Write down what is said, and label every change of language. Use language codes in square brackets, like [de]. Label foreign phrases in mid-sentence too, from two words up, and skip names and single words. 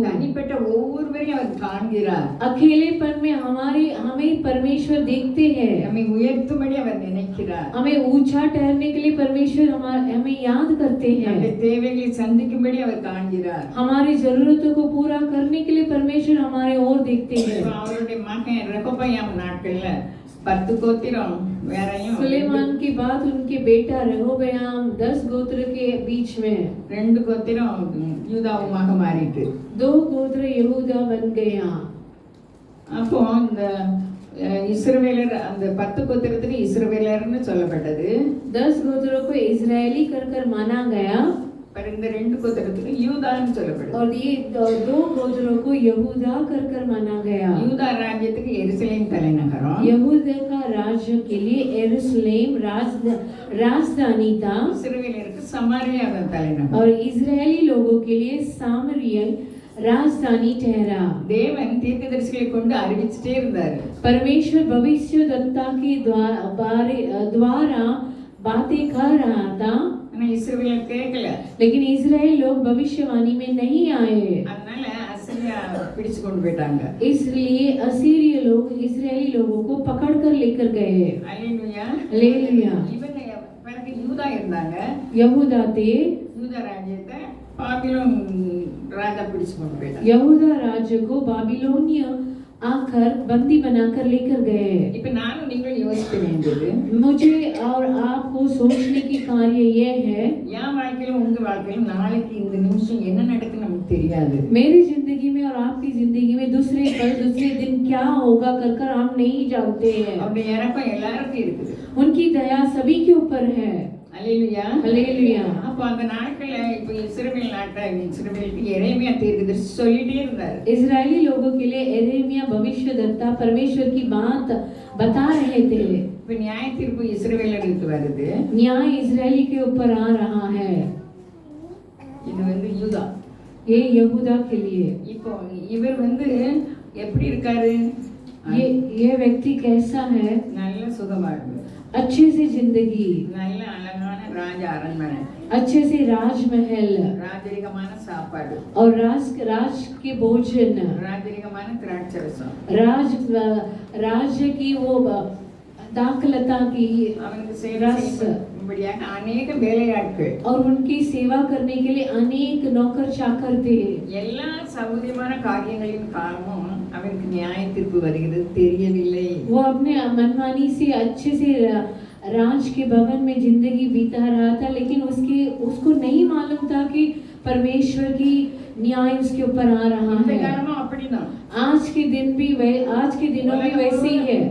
[ta] தனிப்பட்ட ஒவ்வொருவரையும் அவர் காண்கிறார். [hi] अकेलेपन में हमें परमेश्वर देखते हैं। [ta] நம்மை உயர்த்தும்படி அவர் நினைக்கிறார். [hi] हमें ऊंचा ठहरने के लिए परमेश्वर हमें याद करते हैं। [ta] நம்முடைய தேவைகளை சந்திக்கும்படி அவர் காண்கிறார். [hi] हमारी जरूरतों को पूरा करने के लिए परमेश्वर हमारे ओर देखते हैं। [ta] அவருடைய மகன் ரெகொபயாம் நாட்கள்ல 10 கோத்திரம் வேறையும் [hi] सुलेमान की बात उनके बेटा रेहोबयाम 10 गोत्र के बीच में [ta] 2 கோத்திரம் யூதாவுமாக மாறிட்டு [hi] 2 गोत्र यहूदा बन गया। [ta] அப்போ இந்த இஸ்ரவேலர் அந்த 10 கோத்திரத்துக்கு இஸ்ரவேலர்னு சொல்லப்பட்டது। [hi] 10 गोत्रों को इजरायली कर माना गया [ta] पर இந்த 2 கோத்திரத்துக்கு யூதான்னு சொல்லப்படுது। [hi] और ये 2 गोत्रों को यहूदा कर माना गया। [ta] யூதா ராஜ்யத்துக்கு எருசலேம் தலைநகரம்। [hi] यहूदा का राज्य के लिए यरूशलेम राजधानी था। [ta] இஸ்ரவேலருக்கு சமாரியா தான் தலைநகரம்। [hi] और इजरायली लोगों के लिए सामरिया राजधानी ठहरा। [ta] தேவன் தீர்க்கதரிசிகளை கொண்டு அறிவிச்சிட்டே இருந்தார்। [hi] परमेश्वर भविष्यद्वक्ता के द्वारा बातें कर रहा था, [ta] ஆனா இஸ்ரவேலர் கேட்கல। [hi] लेकिन इजराइल लोग भविष्यवाणी में नहीं आए। [ta] அதனால அசீரியா பிடிச்சு கொண்டு போயிட்டாங்க। [hi] इसलिए असीरिय लोग इजरायली लोगों को पकड़कर लेकर गए। [ta] அல்லேலூயா [hi] हालेलुया। [ta] இவங்க பிறகு யூதா இருந்தாங்க। [hi] यहूदा थे। [ta] யூதா ராஜ்யத்தை பாபிலோன் ராஜா பிடிச்சு கொண்டு போயிட்டாங்க। [hi] यहूदा राज्य को बाबिलोनिया आकर बंदी बनाकर लेकर गए। [ta] இப்ப நானும் நீங்களும் யோசிக்க வேண்டியது, [hi] मुझे और आपको सोचने की कार्य यह है, [ta] என் வாழ்க்கையிலும் உங்க வாழ்க்கையிலும் நாளைக்கு இந்த நிமிஷம் என்ன நடக்குன்னு நமக்கு தெரியாது। [hi] मेरी जिंदगी में और आपकी जिंदगी में दूसरे पल दूसरे दिन क्या होगा कर हम नहीं जानते हैं। [ta] அவருடைய இறக்கம் எல்லாருக்கும் இருக்குது। [hi] उनकी दया सभी के ऊपर है। [ta] அல்லேலூயா. [hi] हालेलुया। [ta] அப்போ அந்த நாட்கள்ல இப்போ இஸ்ரவேலுக்கு எரேமியா தீர்க்கதரிசி சொல்லிட்டே இருந்தார். [hi] इजरायली लोगों के लिए यिर्मयाह भविष्यद्वक्ता परमेश्वर की बात बता रहे थे। [ta] இப்போ நியாய தீர்ப்பு இஸ்ரவேலருக்கு வருது. [hi] न्याय इजरायली के ऊपर आ रहा है। [ta] இது வந்து யூதா. [hi] ये यहूदा के लिए। [ta] இப்போ இவர் வந்து எப்படி இருக்காரு? [hi] ये व्यक्ति कैसा है? [ta] நல்ல சுகவாழ்வு, [hi] अच्छे से जिंदगी, [ta] நல்ல அழகான ராஜ அரண்மனை, [hi] अच्छे से राजमहल [ta] ராஜரிகமான சாப்பாடு, [hi] और राज के भोजन, [ta] ராஜரிகமான திராட்சரசம், [hi] राज्य की वो दाखलता की [ta] அவனுக்கு சேவை [hi] रस, [ta] செய்யும்படியாக அநேக வேலையாட்கள், [hi] और उनकी सेवा करने के लिए अनेक नौकर चाकर थे। [ta] எல்லா சௌகரியமான காரியங்களின் காரணமும் அவனுக்கு நியாய தீர்ப்பு வருகிறது தெரியவில்லை. [hi] वो अपने मनमानी से अच्छे से राज के भवन में जिंदगी बीता रहा था, लेकिन उसको नहीं मालूम था कि परमेश्वर की न्याय उसके ऊपर आ रहा [ta] இந்த [hi] है। [ta] காலமும் அப்படிதான். [hi] आज के दिनों भी वैसे ही है।